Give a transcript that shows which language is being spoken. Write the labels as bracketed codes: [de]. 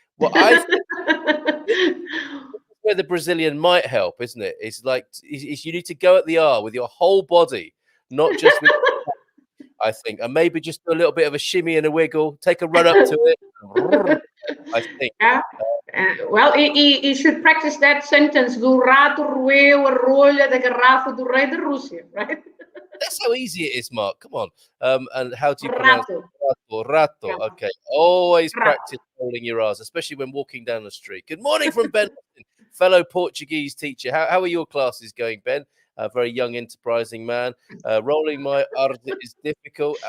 [en] Well, I think this is where the Brazilian might help, isn't it? It's like you need to go at the R with your whole body, not just with. I think, and maybe just do a little bit of a shimmy and a wiggle. Take a run up to it. I think. Yeah. Well, he should practice that sentence. [pt] Do rato roeu a rolha da garrafa do rei da Rússia, right? [en] That's how easy it is, Mark. Come on. And how do you pronounce [pt] Rato. rato? Rato. Rato. [en] Okay. Always [pt] Rato. [en] practice rolling your R's, especially when walking down the street. Good morning from Ben, fellow Portuguese teacher. How are your classes going, Ben? A very young, enterprising man. Rolling my R's is difficult.